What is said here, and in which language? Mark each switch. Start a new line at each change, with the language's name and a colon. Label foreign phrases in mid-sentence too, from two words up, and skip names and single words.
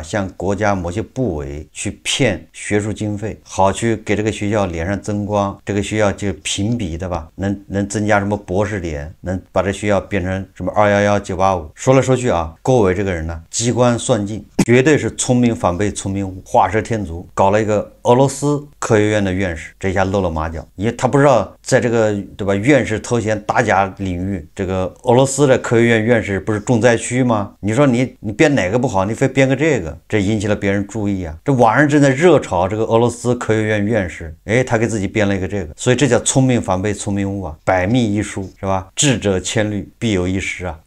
Chinese: 向國家某些部委去騙學術經費，好去給這個學校臉上增光，這個學校就評比，對吧？能增加什麼博士點，能把這學校變成什麼211、985。說來說去啊，郭偉這個人呢，機關算盡。絕對是聰明反被聰明誤，畫蛇添足，搞了一個俄羅斯科學院的院士，這下露了马腳，因为他不知道在这个对吧院士头衔打假領域，這個俄羅斯的科學院院士不是重災區嗎？你說你編哪個不好，你非編個這個，這引起了別人注意啊。這網上正在熱炒這個俄羅斯科學院院士，哎，他給自己編了一個這個，所以這叫聰明反被聰明誤啊，百密一疏是吧？智者千慮，必有一失啊。